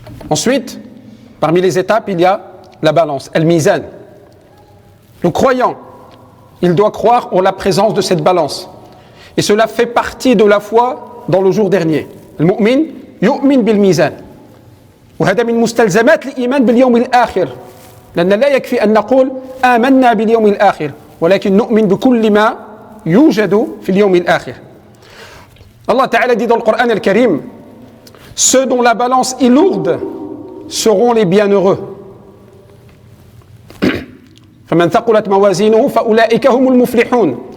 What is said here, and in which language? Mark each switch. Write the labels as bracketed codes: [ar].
[fr] Ensuite, parmi les étapes, il y a la balance, al-mizan. Le croyant, il doit croire en la présence de cette balance. Et cela fait partie de la foi dans le jour dernier. [ar] Al-mu'min yu'min bil-mizan. وهذا من مستلزمات الإيمان باليوم الآخر. لأن لا يكفي أن نقول آمنا باليوم الآخر ولكن نؤمن بكل ما يوجد في اليوم الآخر. [fr] Allah Ta'ala dit dans le Coran al-Karim, ceux dont la balance est lourde seront les bienheureux. [ar] فمن ثقلت موازينه فأولئك هم المفلحون.